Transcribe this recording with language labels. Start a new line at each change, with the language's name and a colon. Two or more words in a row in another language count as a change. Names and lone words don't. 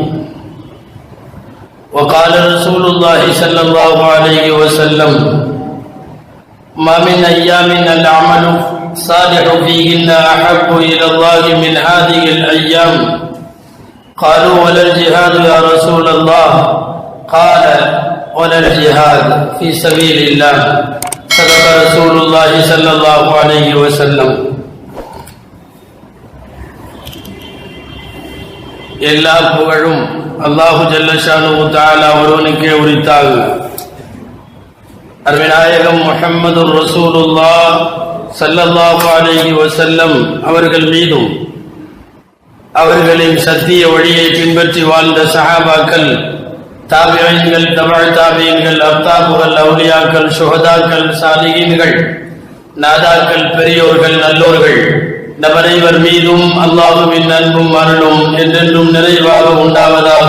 Arabic: وقال رسول الله صلى الله عليه وسلم: ما من أيام العمل صالح فيهن أحب إلى الله من هذه الأيام. قالوا: ولا الجهاد يا رسول الله؟ قال: ولا الجهاد في سبيل الله. صدق رسول الله صلى الله عليه وسلم.
Tamil: எல்லா புகழும்
Arabic: الله جل شأنه تعالى
Tamil: ஒருவனுக்கே உரித்தாகு. அருமைநாயகம் முஹம்மது
Arabic: رسول الله صلى الله عليه وسلم
Tamil: அவர்கள் மீதும் அவர்களின் சத்திய வழியை பின்பற்றி வாழ்ந்த சஹாபாக்கள், தாபிஈன்கள், தபஅ தாபிஈன்கள், அஃதாபுகள், அவுலியாக்கள், ஷுஹதாக்கள், சாலிஹீன்கள், நாதாக்கள், பெரியோர்கள், நல்லோர்கள் நபரைவர் மீதும் அல்லாஹ்வின் அன்பும் அருளும் என்றென்றும் நிறைவாக உண்டாவதாக.